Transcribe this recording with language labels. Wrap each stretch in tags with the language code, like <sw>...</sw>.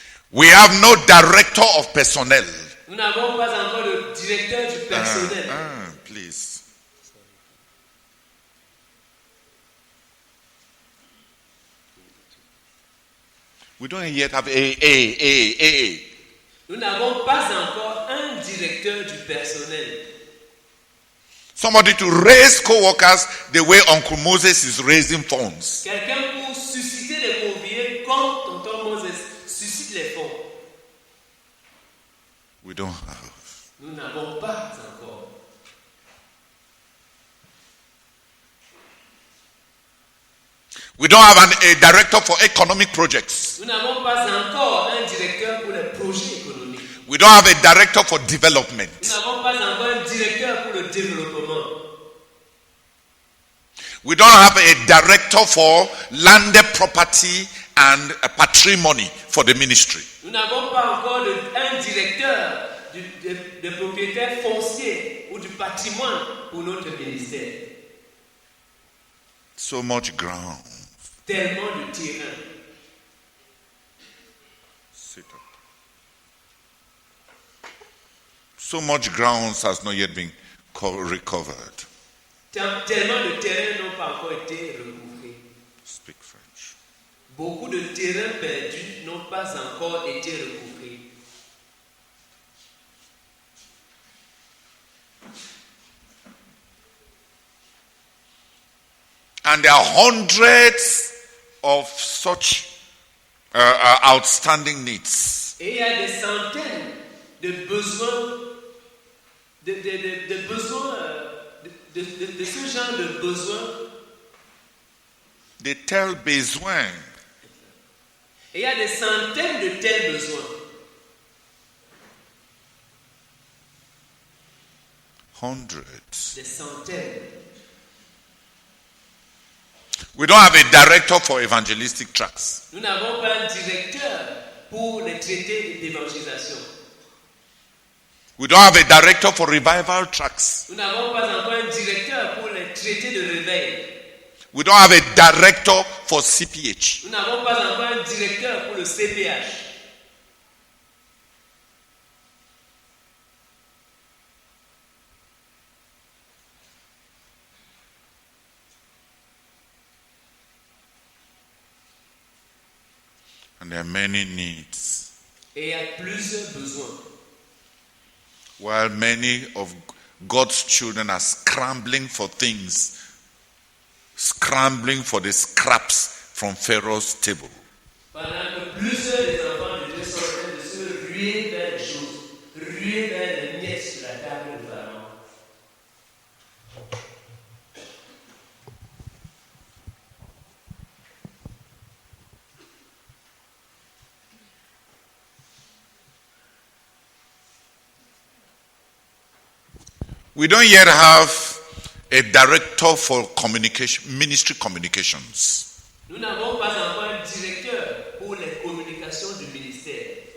<en>We have no director of personnel.</en> <fr>Nous n'avons pas encore de directeur du personnel.</fr> <en>Please. We don't yet have a.</en> <fr>Nous n'avons pas encore un directeur du personnel.</fr> <en>Somebody to raise co-workers the way Uncle Moses is raising funds.</en> <fr>Quelqu'un pour susciter les conviés comme tonton Moses suscite les fonds.</fr> <en>We don't have.</en> <fr>Nous n'avons pas encore.</fr> <en>We don't have a director for economic projects.</en> <fr>Nous n'avons pas encore un directeur pour les projets économiques.</fr> <en>We don't have a director for development.</en> <fr>Nous n'avons pas encore un directeur pour le développement.</fr> <en>We don't have a director for landed property and patrimony for the ministry.</en> <fr>Nous n'avons pas encore un directeur de propriétaire foncier ou du patrimoine pour notre ministère.</fr> <en>So much ground.</en> <fr>Tellement de terrain.</fr> <en>Sit up. So much ground has not yet been recovered.</en> <fr>Tellement de terrains n'ont pas encore été recouvrés.</fr> <en>Speak French.</en> <fr>Beaucoup de terrains perdus n'ont pas encore été recouvrés.</fr> <en>And there are hundreds of such outstanding needs.</en> <fr>Et il y a des centaines de besoins, de ce genre de besoins. Des tels besoins. Et il y a des centaines de tels besoins.</fr> <en>Hundreds.</en> <fr>Des centaines.</fr> <en>We don't have a director for evangelistic tracts.</en> <fr>Nous n'avons pas un directeur pour les traités d'évangélisation.</fr> <en>We don't have a director for revival tracts.</en> <fr>Nous n'avons pas encore un directeur pour les traités de réveil.</fr> <en>We don't have a director for CPH.</en> <fr>Nous n'avons pas encore un directeur pour le CPH.</fr> <en>And there are many needs.</en> <fr>Et il y a plusieurs besoins.</fr> <en>While many of God's children are scrambling for things, scrambling for the scraps from Pharaoh's table.</en> <fr>Pendant que plusieurs des enfants de Dieu sont en train de se ruer vers les choses, ruer vers les miettes sur la table de Pharaon.</fr> <en>We don't yet have a director for communication, ministry communications.</en> <fr>Nous n'avons pas encore un directeur pour les communications du ministère.</fr>